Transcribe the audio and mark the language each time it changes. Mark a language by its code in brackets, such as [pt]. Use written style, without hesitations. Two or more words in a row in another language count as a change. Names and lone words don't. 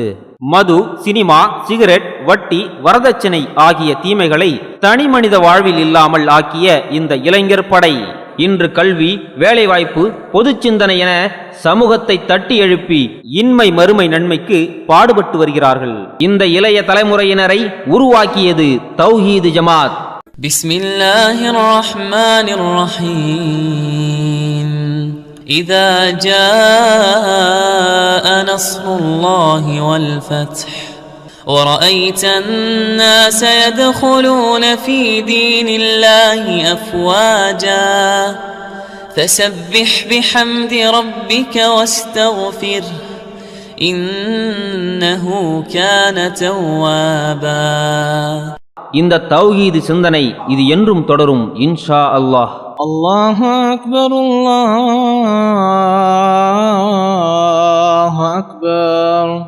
[ta] மது, சினிமா, சிகரெட், வட்டி, வரதட்சணை ஆகிய தீமைகளை தனி மனித வாழ்வில் இல்லாமல் ஆக்கிய இந்த இளைஞர் படை இன்று கல்வி, வேலைவாய்ப்பு, பொது சிந்தனை என சமூகத்தை தட்டி எழுப்பி இன்மை மறுமை நன்மைக்கு பாடுபட்டு வருகிறார்கள். இந்த இளைய தலைமுறையினரை உருவாக்கியது தௌஹீது ஜமாத். [ar] بسم الله الرحمن الرحيم إذا جاء نصر الله والفتح ورأيت الناس يدخلون في دين الله أفواجا فسبح بحمد ربك واستغفره إنه كان توابا. [ta] இந்த தௌஹீது சிந்தனை இது என்றும் தொடரும் [ar] إن شاء الله. الله أكبر، الله أكبر.